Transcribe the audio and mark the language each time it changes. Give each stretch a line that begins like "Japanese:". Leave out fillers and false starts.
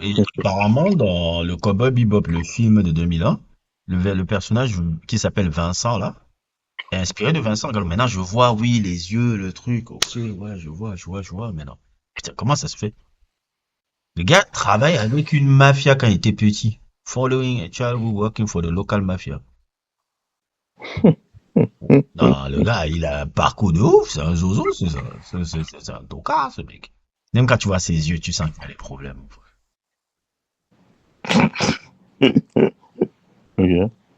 French: Et apparemment, dans le Cowboy Bebop, le film de 2001, le personnage qui s'appelle Vincent, là, est inspiré de Vincent Gallo. Maintenant, je vois, oui, les yeux, le truc. Ok, ouais, je vois, maintenant. Putain, comment ça se fait? Le gars travaille avec une mafia quand il était petit.
English: Following a child who working for the local mafia.
French: Non, le gars, il a un parcours de ouf. C'est un zozo, c'est ça. C'est un tocard, ce mec. Même quand tu vois ses yeux, tu sens qu'il y a des problèmes. Ok.